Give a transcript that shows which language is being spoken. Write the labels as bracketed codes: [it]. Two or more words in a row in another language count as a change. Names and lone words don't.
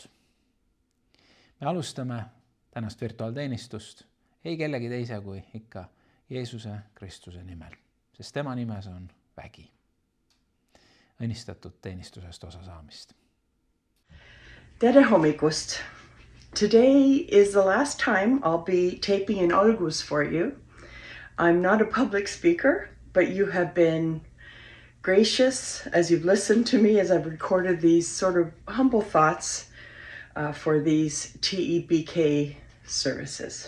[et] Me alustame tänast virtuaalteenistust ei kellegi teise kui ikka Jeesuse Kristuse nimel, sest tema nimes on vägi. Õnnistatud teenistusest osa saamist. Tere hommikust! [en] Today is the last time I'll be taping an algus for you. I'm not a public speaker, but you have been gracious as you've listened to me as I've recorded these sort of humble thoughts for these TEBK services.